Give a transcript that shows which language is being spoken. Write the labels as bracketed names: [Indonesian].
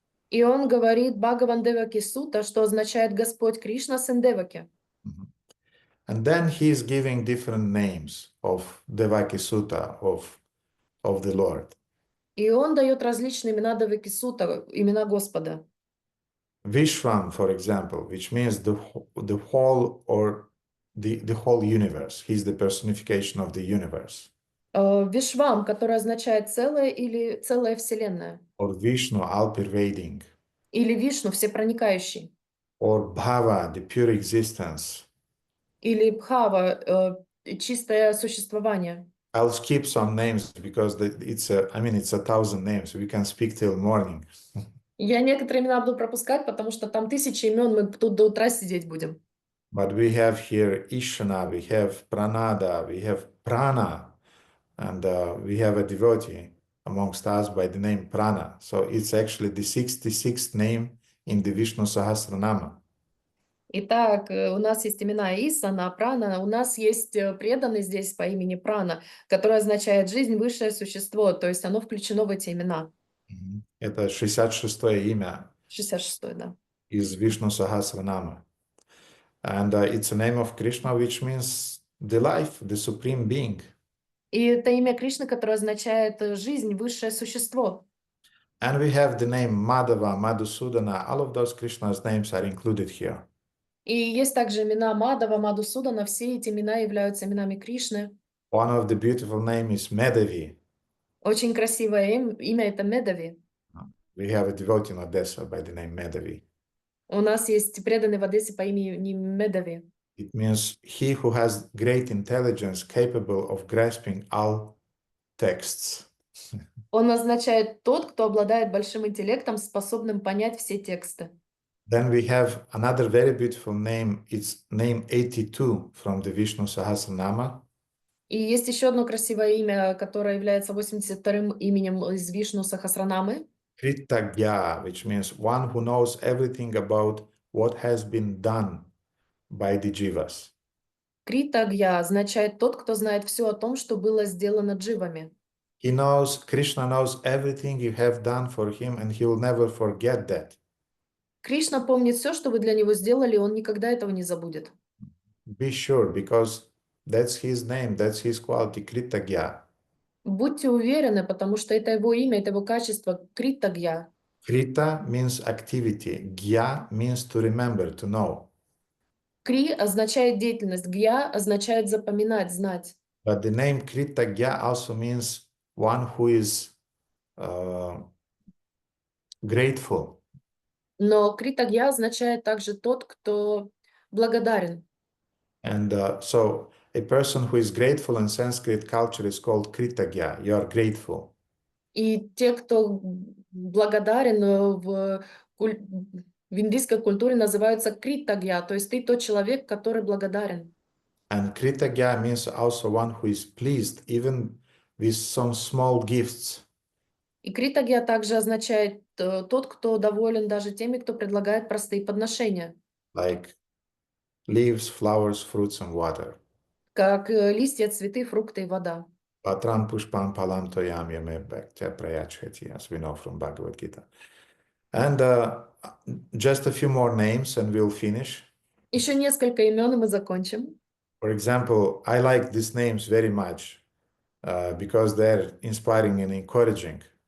[Russian] И он говорит Бхагаван Деваки Сута, что означает Господь Кришна, сын Деваки. [English] And then he is giving different names of Devaki Sutta, of the Lord. [Russian] И он дает различные имена Деваки Сута, имена Господа. [English] Vishvam, for example, which means the whole or the whole universe. He's the personification of the universe. [Russian] Вишвам, который означает целое или целая вселенная. [English] Or Vishnu, all-pervading. [Russian] Или Вишну, всепроникающий. [English] Or Bhava, the pure existence. [Russian] Или Бхава, чистое существование. [English] I'll skip some names because it's 1,000 names. We can speak till morning. [Russian] Я некоторые имена буду пропускать, потому что там 1000 имен, мы тут до утра сидеть будем. [English] But we have here Ishana, we have Pranada, we have Prana, and we have a devotee amongst us by the name Prana. So it's actually the 66th name in the Vishnu Sahasranama. [Russian] Итак, у нас есть имена Исана, Прана, у нас есть преданный здесь по имени Прана, который означает жизнь, высшее существо, то есть оно включено в эти имена. Это 66-е имя 66-й, да. из [English] Vishnu Sahasranama. And it's a name of Krishna, which means the life, the supreme being. [Russian] И это имя Кришны, которое означает жизнь, высшее существо. [English] And we have the name Madhava, Madhusudana. All of those Krishna's names are included here. [Russian] И есть также имена Мадава, Мадусудана, все эти имена являются именами Кришны. [English] One of the beautiful names is Medavi. [Russian] Очень красивое имя это Медави. [English] We have a devotee in Odessa by the name Medavi. [Russian] У нас есть преданный в Одессе по имени Медави. [English] It means he who has great intelligence, capable of grasping all texts. [Russian] Он означает тот, кто обладает большим интеллектом, способным понять все тексты. [English] Then we have another very beautiful name. It's name 82 from the Vishnu Sahasranama. [Russian] И есть еще одно красивое имя, которое является 82-м именем из Вишну Сахасранамы. [English] Kritagya, which means one who knows everything about what has been done by the jivas. [Russian] Критагья означает тот, кто знает все о том, что было сделано дживами. [English] He knows, Krishna knows everything you have done for him, and he will never forget that. [Russian] Кришна помнит все, что вы для него сделали, и он никогда этого не забудет. [English] Be sure, because that's his name, that's his quality, Kritagya. [Russian] Будьте уверены, потому что это его имя, это его качество, Критагья. [English] Krita means activity, Gya means to remember, to know. [Russian] Кри означает деятельность, Гья означает запоминать, знать. [English] But the name Kritagya also means one who is grateful. [Russian] Но Критагья означает также тот, кто благодарен. [English] And so a person who is grateful in Sanskrit culture is called Kritagya. You are grateful. [Russian] И те, кто благодарен в индийской культуре, называются Критагья, то есть ты тот человек, который благодарен. [English] And Kritagya means also one who is pleased even with some small gifts. [Russian] И Критагья также означает тот, кто доволен даже теми, кто предлагает простые подношения. [English] Like leaves, flowers, fruits, and water. [Russian] Как листья, цветы, фрукты и вода. [Sanskrit] Patram pushpam palam toyam yame bhaktya prayachhati, [English] as we know from Bhagavad Gita. And just a few more names and we'll finish. [Russian] Еще несколько имен, и мы закончим. [English] For example, I like these names very much because they're inspiring and encouraging.